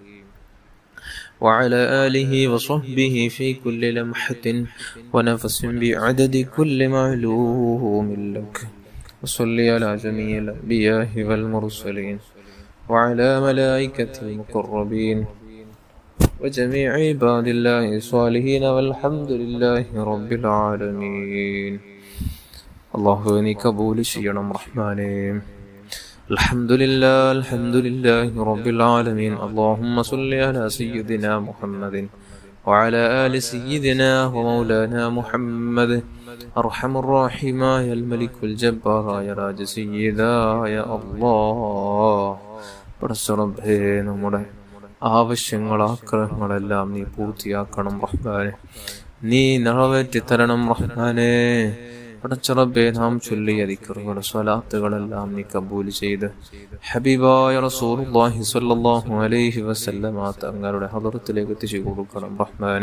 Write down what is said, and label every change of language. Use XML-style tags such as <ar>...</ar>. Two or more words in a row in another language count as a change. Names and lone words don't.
<ar>وعلى آله وصحبه في كل لمحة ونفس بعدد كل معلوم لك. وصل على جميع الأنبياء والمرسلين وعلى ملائكة المقربين وجميع عباد الله الصالحين والحمد لله رب العالمين.</ar> <ml>الله നീ കബൂൽ ചെയ്യണം റഹ്മാനേ.</ml> <ar>الحمد لله رب العالمين. اللهم صل على سيدنا محمد وعلى آل سيدنا ومولانا محمد. أرحم الراحمين يا الملك الجبار يا راج سيدا يا الله.</ar> <ml>പടച്ചറബ്ബേ, നമ്മുടെ ആവശ്യങ്ങൾ ആഗ്രഹങ്ങളെല്ലാം നീ പൂർത്തിയാക്കണം റഹ്മാനെ. നീ നിറവേറ്റി തരണം റഹ്മാനെ. പടച്ചറബ്ബേ, നാം ചൊല്ലിയ ദിക്റുകൾ സ്വലാത്തുകളെല്ലാം നീ കബൂൽ ചെയ്ത് ഹബീബായ</ml> <ar>رسول الله صلى الله عليه وسلم</ar> <ml>തങ്ങളുടെ ഹദറത്തിലേക്ക് എത്തിച്ചു കൊടുക്കണം റഹ്മാനെ.</ml>